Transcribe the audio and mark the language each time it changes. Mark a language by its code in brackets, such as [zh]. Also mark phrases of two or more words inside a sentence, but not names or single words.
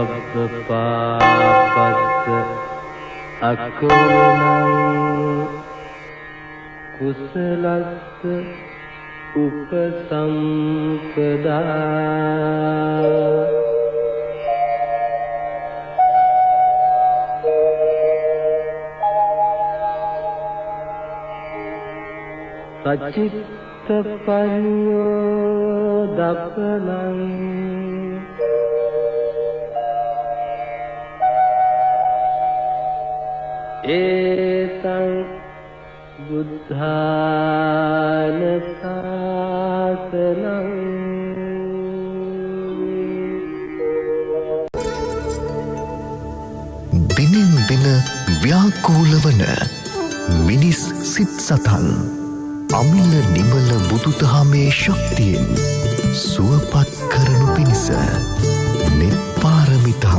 [pi] ප්‍රපාපස්ස අකුරුණං කුසලස්ස උපසම්පදා සචිත්ත පඤ්ඤෝදපනං ඒතං බුද්ධාන සාසනං [si] දිනෙන් දින ව්‍යාකූල වන මිනිස් සිත් සතන් අමිල නිමල බුදුදහමේ ශක්තියෙන් සුවපත් කරනු පිණිස නිපාරමිතාව